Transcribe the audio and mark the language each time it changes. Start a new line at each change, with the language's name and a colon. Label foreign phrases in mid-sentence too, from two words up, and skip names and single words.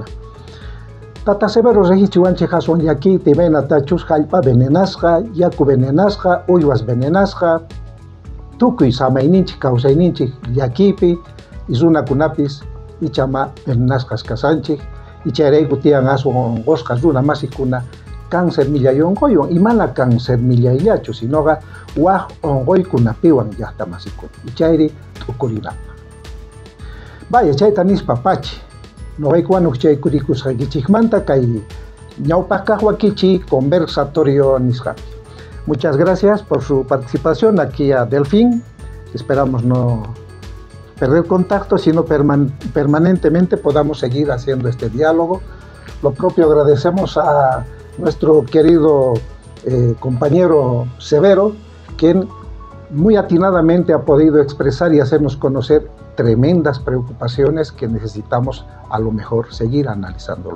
Quechua: Tata Severo regichiwanchik hasun llakiyta imaynatachus hallp'a venenasqa, yaku venenasqa, uywas venenasqa, tukuy samayninchik, kawsayninchik llakiypi runakunapis ichama venenasqas kasanchik, y chayrayku tiyan asun onqosqa runa masiykuna cáncer millay onqoywan, y mana cáncer millayllachu, sinoqa waq onqoykunapiwan llaqtamasikuna, y chayri t'ukurinapa. Vaya, chayta nispa pachi, noqaykuwanuk chaykurikusqaykichikmanta kay ñawpaq kaq wakichiy conversatorio nisqapi.
Spanish: Muchas gracias por su participación aquí a Delfín. Esperamos no perder contacto, sino permanentemente podamos seguir haciendo este diálogo. Lo propio agradecemos a nuestro querido compañero Severo, quien muy atinadamente ha podido expresar y hacernos conocer tremendas preocupaciones que necesitamos a lo mejor seguir analizándolo.